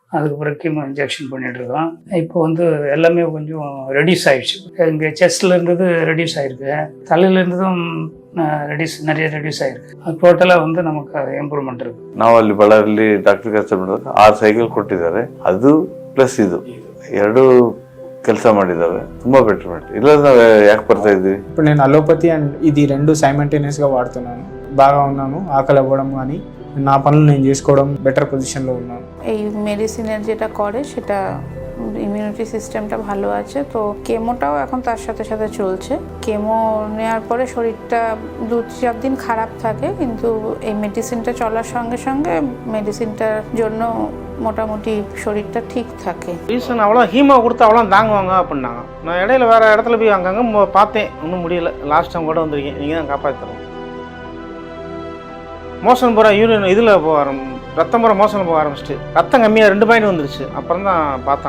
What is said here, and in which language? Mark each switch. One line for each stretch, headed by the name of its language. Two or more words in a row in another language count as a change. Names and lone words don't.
Tamil: அதுக்கு பிறகு கீமோ இன்ஜெக்ஷன் பண்ணிகிட்ருக்கோம். இப்போ வந்து எல்லாமே கொஞ்சம் ரெடியூஸ் ஆகிடுச்சு. இங்கே செஸ்ட்டில் இருந்தது ரெடியூஸ் ஆகிருக்கு, தலையில் இருந்ததும் நிறைய ரெடியூஸ் ಆಗಿದೆ.
Kannada: ಟೋಟಲಾಗಿ ಒಂದು ನಮಗೆ ಇಂಪ್ರೂವ್ಮೆಂಟ್ ಇರುತ್ತೆ. ನಾವು ಅಲ್ಲಿ ಬಳ್ಳಾರಿಯಲ್ಲಿ ಡಾಕ್ಟರ್ ಕೆಲಸ ಮಾಡಿದಾಗ 6 ಸೈಕಲ್ ಕೊಟ್ಟಿದ್ದಾರೆ. ಅದು ಪ್ಲಸ್ ಇದು ಎರಡು ಕೆಲಸ ಮಾಡಿದ್ದಾವೆ. ತುಂಬಾ ಬೆಟರ್ಮೆಂಟ್. ಇಲ್ಲ ನಾವು ಯಾಕೆ ಬರ್ತಾ ಇದ್ವಿ.
Telugu: ఇప్పుడు నేను
English: allopathy and
Telugu: ఇది రెండు సైమల్టేనియస్గా వాడుతున్నాను. బాగా ఉన్నాను. ఆకలి అవ్వడం కానీ నా పనులు నేను చేసుకోవడం బెటర్ పొజిషన్లో ఉన్నాను.
Bangla: এই মেডিসিনের যেটা করে সেটা ইমিউনিটি সিস্টেমটা ভালো আছে। তো কেমোটাও এখন তার সাথে সাথে চলছে। কেমো নেওয়ার পরে শরীরটা 2-4 দিন খারাপ থাকে, কিন্তু এই মেডিসিনটা চলার সঙ্গে সঙ্গে মেডিসিনটার জন্য মোটামুটি শরীরটা ঠিক থাকে।
Tamil: ரீசன் அவ்வளோ ஹீமோ கொடுத்து அவ்வளோ தாங்குவாங்க அப்படின்னாங்க. நான் இடையில வேறு இடத்துல போய் அங்கங்கே பார்த்தேன், ஒன்றும் முடியல. லாஸ்ட் டைம் கூட வந்திருக்கேன், நீங்கள் தான் காப்பாற்றணும். மோஷன் பூரா யூரின் இதில் போக ரத்தம் பூரா மோஷன் போக ஆரம்பிச்சிட்டு ரத்தம் கம்மியாக 2 பாயிண்ட் வந்துருச்சு. அப்புறம் தான் பார்த்தோம்.